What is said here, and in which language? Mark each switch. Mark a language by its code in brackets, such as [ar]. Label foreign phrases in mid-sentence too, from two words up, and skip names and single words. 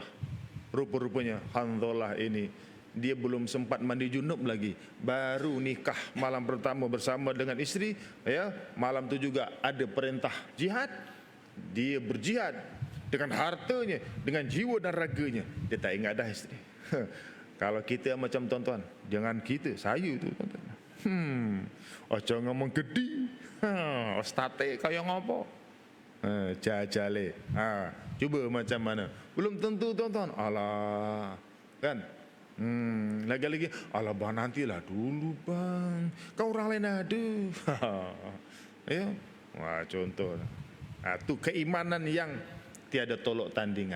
[ms] Rupa-rupanya Hanzalah ini dia belum sempat mandi junub lagi, baru nikah malam pertama bersama dengan isteri. Malam tu juga ada perintah jihad. Dia berjihad dengan hartanya, dengan jiwa dan raganya. Dia tak ingat dah isteri. Kalau kita macam tuan-tuan, jangan kita, saya tu tuan-tuan. [jv] Aja ngomong gede. Ostate kaya ngopo? Jajale. [ms] Cuba macam mana? Belum tentu tuan-tuan. Alah, kan? Lagi-lagi, alah bang, nantilah dulu bang, kau orang lain ada. Ya, wah contoh. Itu keimanan yang tiada tolok tandingan.